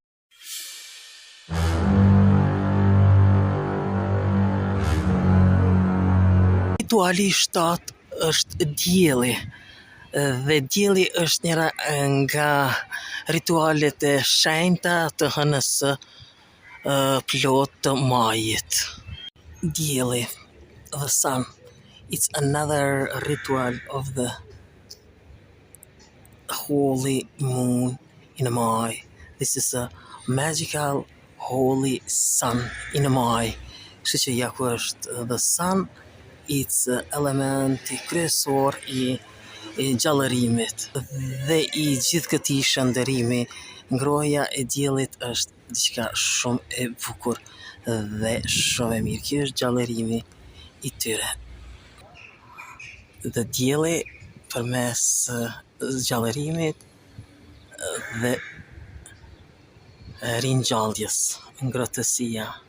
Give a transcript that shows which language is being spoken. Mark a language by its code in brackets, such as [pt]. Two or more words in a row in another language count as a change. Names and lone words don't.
[sq] Rituali i shtatë është dielli. Dhe dielli është njëra nga ritualet e shenjta të hënës së plot të majit. Dielli, [en] the sun, it's another ritual of the holy moon in Maj. This is a magical holy sun in Maj. [sq] Kështu që ja ku është [en] the sun, it's [sq] elementi kryesor i gjallërimit dhe i gjithë këtij shëndërimi. Ngrohja e diellit është diçka shumë e bukur dhe shumë e mirë. Ky është gjallërimi i tyre. Dhe dielli përmes gjallërimit dhe ringjalljes, ngrohtësia.